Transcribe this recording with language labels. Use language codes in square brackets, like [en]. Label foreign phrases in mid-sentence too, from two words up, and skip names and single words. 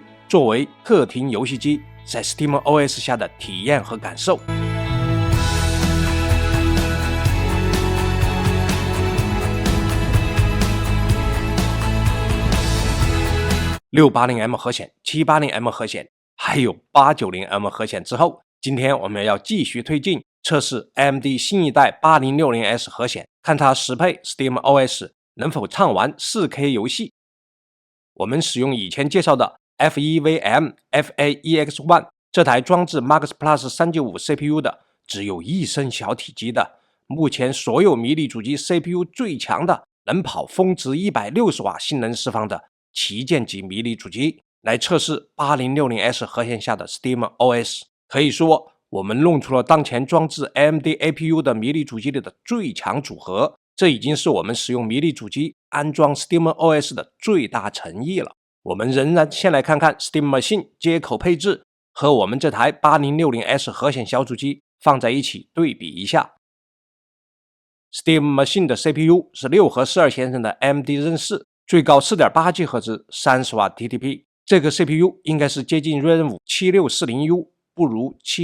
[zh] 作为客廳遊戲機在 SteamOS 下的體驗和感受。680M 核显、780M 核显，還有 890M 核顯之後，今天我們要繼續推進測試 AMD 新一代 8060S 核顯，看它適配 SteamOS 能否暢玩 4K 遊戲。我們使用以前介紹的 FEVM FA-EX1 這台裝置 Max Plus 395 CPU 的，只有一升小體積的，目前所有迷你主機 CPU 最強的，能跑峰值160瓦性能釋放的旗艦級迷你主機，來測試 8060S 核顯下的 SteamOS。可以說我們弄出了當前裝置 AMD APU 的迷你主機裡的最強組合，這已經是我們使用迷你主機安裝 SteamOS 的最大誠意了。我們仍然先來看看 Steam Machine 接口配置和我們這台 8060S 核顯小主機放在一起對比一下。Steam Machine 的 CPU 是6核12線程的 AMD Zen 4，最高 4.8GHz 30瓦 TDP， 這個 CPU 應該是接近 Ryzen 5 7640U， 不如